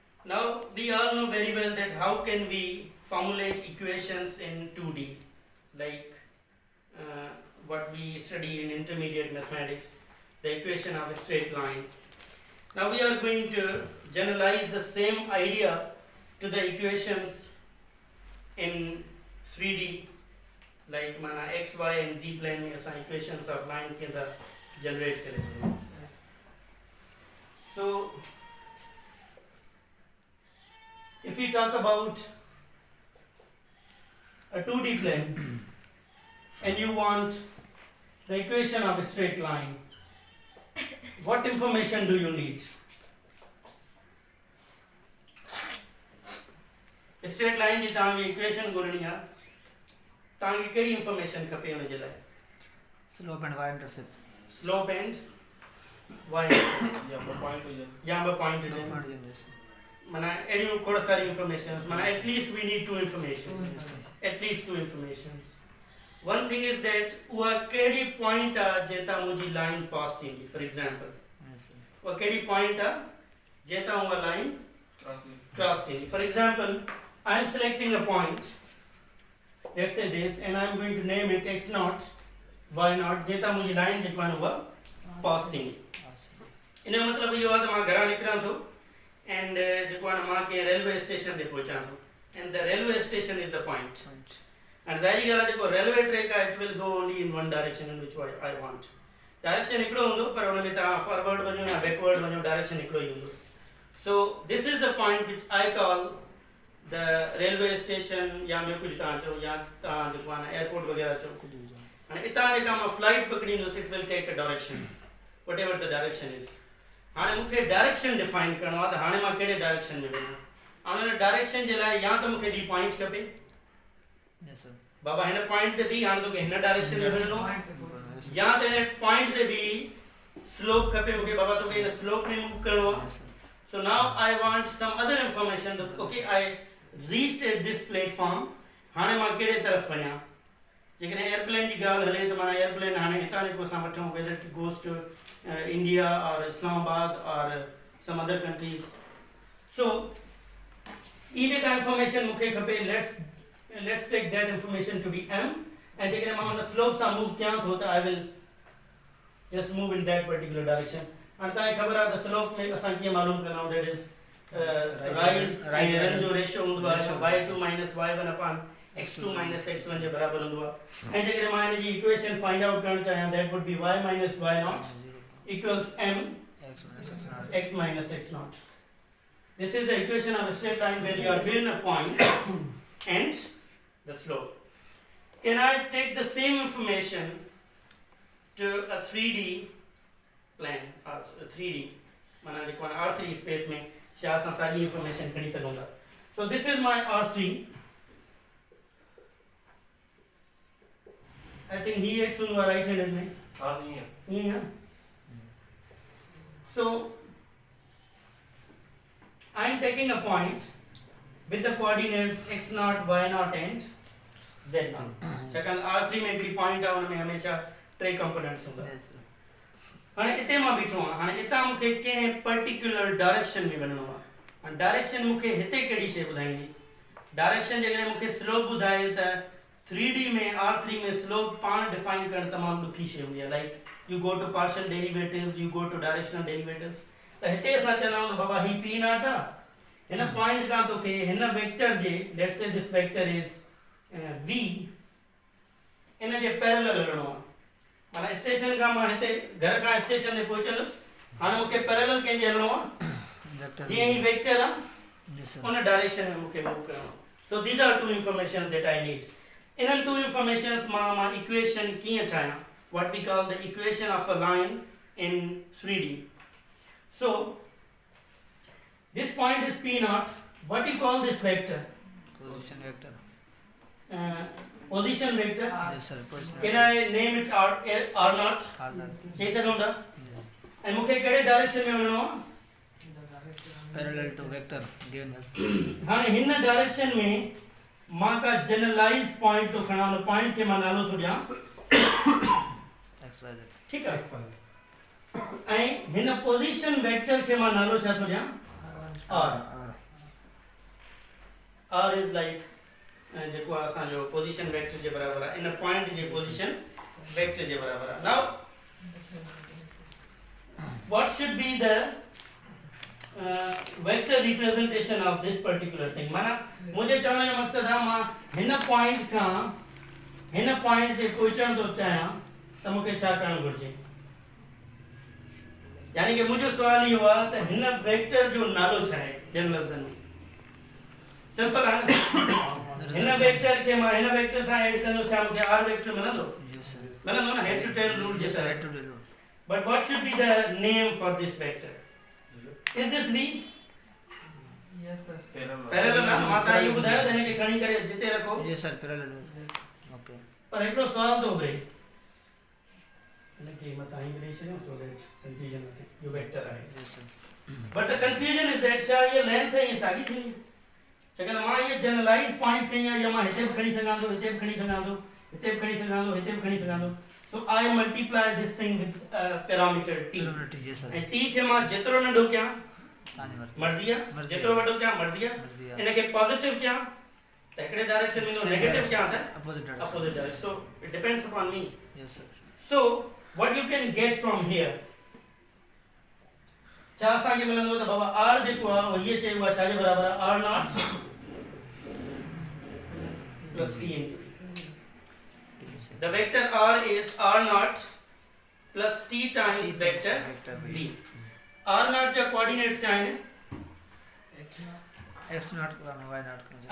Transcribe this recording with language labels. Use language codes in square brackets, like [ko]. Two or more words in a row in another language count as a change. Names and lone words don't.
[en] Now we all know very well that how can we formulate equations in 2D, like what we study in intermediate mathematics, the equation of a straight line. Now we are going to generalize the same idea to the equations in 3D, like mana x, y and z plane [sd] में असां [en] equations of line [sd] के अंदर [en] generate [sd] करे सघूं. [en] So if we talk about a 2D plane and you want the equation of a straight line, what information do you need? A straight line [sd] जी तव्हांखे equation ॻोल्हणी आहे, तव्हांखे कहिड़ी information खपे हुन जे लाइ? [en] Slope and y-intercept. Slope and y [sd] या ॿ पॉइंट हुजनि, माना अहिड़ियूं खोड़ सारी [en] informations, माना at least we need two informations, at least two informations. One thing is that [sd] उहा कहिड़ी point आहे जेतां मुंहिंजी line pass थींदी, [en] for example [sd] उहा कहिड़ी point आहे जेतां उहा line cross थींदी. [en] For example, I am selecting a point, let's say this, and I am going to name it x naught y naught [sd] जेतां मुंहिंजी line जेको आहे उहा pass थींदी. इन जो मतिलबु इहो आहे त मां घरां निकिरां थो and जेको आहे मां कंहिं रेलवे स्टेशन ते पहुचां थो, [en] and the railway station is the point. [sd] And ज़ाहिरी ॻाल्हि आहे जेको रेलवे ट्रैक आहे, [en] it will go only in one direction in which I want. [sd] Direction हिकिड़ो हूंदो, पर हुन में तव्हां फॉरवर्ड वञो या बैकवर्ड वञो, डायरेक्शन हिकिड़ो ई हूंदो. [en] So this is the point which I call the railway station, [sd] या ॿियो कुझु तव्हां चओ, या तव्हां जेको आहे एयरपोर्ट वग़ैरह चओ. हाणे हितां जेका मां फ्लाइट पकड़ींदुसि, [en] it will take a direction, whatever the direction is. [sd] हाणे मूंखे डायरेक्शन डिफाइन करणो आहे त हाणे मां कहिड़े डायरेक्शन में वञां. हाणे हुन डायरेक्शन जे लाइ या त मूंखे ॿी पॉइंट खपे, बाबा हिन पॉइंट ते बि हाणे तोखे हिन डायरेक्शन में वञणो आहे, या त हिन पॉइंट ते बि स्लोप खपे मूंखे, बाबा तोखे हिन स्लोप में मूव करणो आहे. [en] So now I want some other information that okay, I reached at this platform, [sd] हाणे मां कहिड़े तरफ़ वञां. जेकॾहिं एयरप्लेन जी ॻाल्हि हले त माना एयरप्लेन हाणे हितां जेको असां वठूं, [en] whether it goes to India or Islamabad or some other countries. [sd] So ई जेका information मूंखे खपे, [en] let's take that information to be m, and [sd] जेकॾहिं मां हुन स्लोप सां मूव कयां थो त [en] I will just move in that particular direction. [sd] हाणे तव्हांखे ख़बर आहे त स्लोप में असां कीअं मालूम कंदा आहियूं, [en] that is rise ऐं run [sd] जो रेशियो हूंदो आहे [en] y2 minus y1 upon x2 minus x1 [sd] जे बराबर हूंदो आहे. ऐं जेकॾहिं मां हिन जी इक्वेशन फाइंड आउट करणु चाहियां, [en] that would be y minus y naught equals m x minus x naught. This is the equation of a straight line where you are given a point and the slope. Can I take the same information to a 3D plane or a 3D, [sd] माना जेको आहे R3 space में छा असां साॻी information खणी सघूं था. [en] So this is my R3. I think he x हूंदो आहे right handed में. [hi] हाँ सही है. [sd] ईअं आहे. [en] So I am taking a point with the coordinates x naught, y naught and z naught. [sd] छाकाणि R3 में हिकिड़ी पॉइंट आहे, हुन में हमेशा टे कंपोनेंट्स हूंदा. हाणे हिते मां बीठो आहियां, हाणे हितां मूंखे कंहिं पर्टिकुलर डायरेक्शन में वञिणो आहे. हाणे डायरेक्शन मूंखे हिते कहिड़ी शइ ॿुधाईंदी? डायरेक्शन जेकॾहिं मूंखे स्लोप ॿुधाए त 3D में R3 में स्लोप पाण डिफाइन करणु तमामु ॾुखी शइ हूंदी आहे. [en] like you go to partial derivatives, you go to directional derivatives. [sd] त हिते असां चवंदा आहियूं बाबा ही P नॉट आहे, हिन पॉइंट खां तोखे हिन वेक्टर जे, [en] let's say this vector is V, [sd] इन जे पैरेलल हलणो आहे. माना स्टेशन खां मां हिते घर खां स्टेशन ते पहुचंदुसि, हाणे मूंखे पैरेलल कंहिंजे हलणो आहे, जीअं ही वेक्टर आहे उन डायरेक्शन में मूंखे मूव करणो आहे. [en] So these are two informations that I need. [sd] इन्हनि [en] two informations [sd] मां equation कीअं ठाहियां, [en] what we call the equation of a line in 3D. So this point is P naught. What do you call this vector? Position vector. Position vector. Yes sir. Position. Can I name it R naught? [sd] चई सघूं था. ऐं मूंखे कहिड़े डायरेक्शन में वञिणो आहे? [en] Parallel to vector given. [sd] हाणे हिन डायरेक्शन में मां का जनरलाइज पॉइंट तो खणा, उन पॉइंट खे मां नालो थो ॾियां XYZ. ठीकु आहे. ऐं हिन पोजीशन वेक्टर खे मां नालो छा थो ॾियां? R. [en] r is like [sd] जेको आहे असांजो पोजीशन वेक्टर जे बराबर आहे इन पॉइंट जे पोजीशन वेक्टर जे बराबर आहे [en] now what should be the vector representation of this particular thing [sd] माना मुझे चवण जो मकसद आहे मां हिन पॉइंट खां हिन पॉइंट ते पहुचण थो चाहियां त मूंखे छा करणु घुरिजे यानी कि मुझे सवाल इहो आहे त हिन वेक्टर जो नालो छा आहे ॿियनि लफ़्ज़नि में सिंपल आहे न हिन वेक्टर खे मां हिन वेक्टर सां ऐड कंदो छा मूंखे r वेक्टर मिलंदो [en] Yes, sir. [sd] मिलंदो न [en] head to tail rule Yes, [sd] जे [en] sir. [sd] सां [en] Head to tail rule. but what should be the name for this vector is this v Yes, sir. [sd] पैरेलल ना माता इहो ॿुधायो त हिन खे खणी करे जिते रखो [en] Yes, sir. Parallel rule. Okay. [sd] पर हिकिड़ो सुवाल थो उभरे हिन खे मतां ई करे छॾियो [en] so that confusion [sd] न थिए इहो वेक्टर आहे [en] Yes, sir. but the confusion is that [sd] छा इहा लेंथ [hi] है ये [sd] साॻी थी छाकाणि मां इहे जनरलाइज़ पॉइंट खणी आहे या मां हिते बि खणी सघां थो हिते बि खणी सघां थो हिते बि खणी सघां थो हिते बि खणी सघां थो [en] so I multiply this thing with parameter t Parameter, yes, sir. [sd] ऐं t खे मां जेतिरो नंढो कयां तव्हांजी मर्ज़ी. मर्ज़ी आहे मर्ज़ी जेतिरो आहे. वॾो कयां मर्ज़ी आहे मर्ज़ी आहे. हिन खे पॉजिटिव कयां त हिकिड़े डायरेक्शन में [en] Same नेगेटिव direction. [sd] कयां त [en] Opposite direction. opposite direction so it depends upon me Yes, sir. so what you can get from here [sd] छा असांखे मिलंदो त बाबा r जेको आहे उहो हीअ शइ उहा छाजे बराबर आहे [en] r naught plus t into Yes, sir. the vector r is r naught plus t times T vector times vector v r naught जा coordinates [hi] क्या हैं [en] X naught करण Y naught करण.